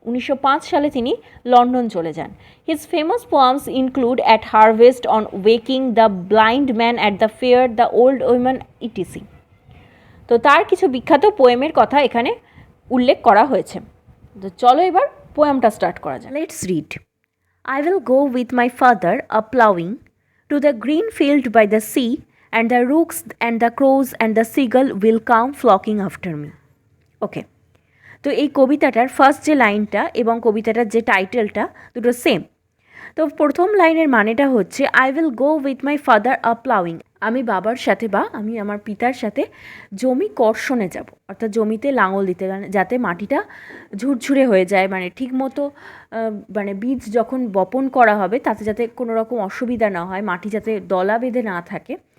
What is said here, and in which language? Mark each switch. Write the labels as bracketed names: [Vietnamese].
[Bangla] 1905 সালে তিনি লন্ডন চলে যান। [English] His famous poems include at harvest, on waking, the blind man at the fair, the old women etc. [Bangla] তো তার কিছু বিখ্যাত পোয়েমের কথা এখানে উল্লেখ করা হয়েছে। তো চলো এবার পোয়েমটা স্টার্ট করা যায়। [English] Let's read. I will go with my father a-ploughing to the green field by the sea, and the rooks and the crows and the seagull will come flocking after me. [Bangla] ওকে, তো এই কবিতাটার first যে লাইনটা এবং কবিতাটার যে টাইটেলটা দুটো same. তো প্রথম লাইনের মানেটা হচ্ছে [English] I will go with my father a-ploughing, [Bangla] আমি বাবার সাথে বা আমি আমার পিতার সাথে জমি কর্ষণে যাব, অর্থাৎ জমিতে লাঙল দিতে, যাতে মাটিটা ঝুরঝুরে হয়ে যায়, মানে ঠিকমতো মানে বীজ যখন বপন করা হবে তাতে যাতে কোনো রকম অসুবিধা না হয়, মাটি যাতে দলা বেঁধে না থাকে।